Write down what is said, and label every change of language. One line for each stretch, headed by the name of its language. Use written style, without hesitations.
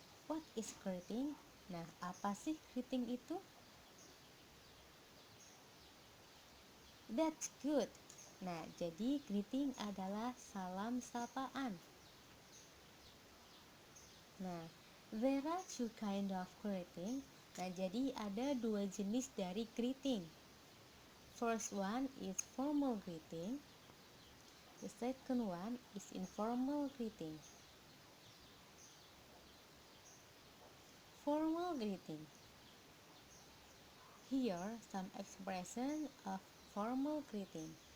English: What is greeting?
Indonesian: Nah, apa sih greeting itu?
English: That's good.
Indonesian: Nah, jadi greeting adalah salam sapaan.
English: Nah, there are two kind of greeting.
Indonesian: Nah, jadi ada dua jenis dari greeting.
English: First one is formal greeting. The second one is informal greeting. Formal greeting. Here some expression of formal greeting.